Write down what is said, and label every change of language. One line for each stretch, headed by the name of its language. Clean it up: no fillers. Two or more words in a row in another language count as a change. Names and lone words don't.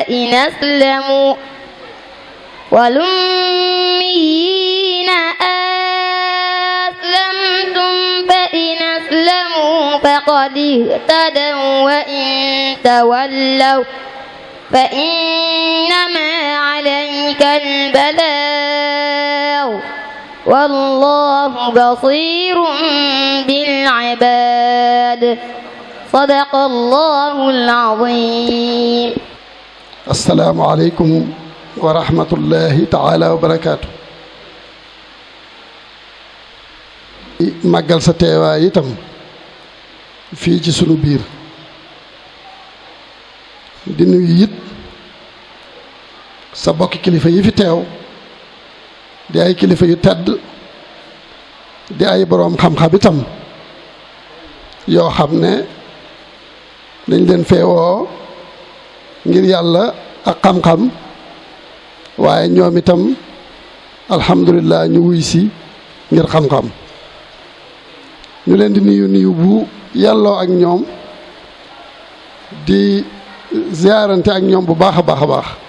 Arabic: أسلموا والأميين أسلمتم فإن أسلموا فقد اهتدوا وإن تولوا فإنما عليك البلاغ والله بصير بالعباد صدق الله العظيم. السلام عليكم ورحمة الله تعالى وبركاته.
Wolof: màggal sa teewaay itam fii ci sunu biir di nuyu it sa bokki kilifa yi fi teew di ay kilifa yu tedd di ay boroom xam-xam itam yoo xam ne dañ leen feewoo ngir yàlla ak xam-xam waaye ñoom itam alhamdulilah ñu wuy si ngir xam-xam ñu leen di nuyu bu yàlloo ak ñoom di ziarante ak ñoom bu baax a baax a baax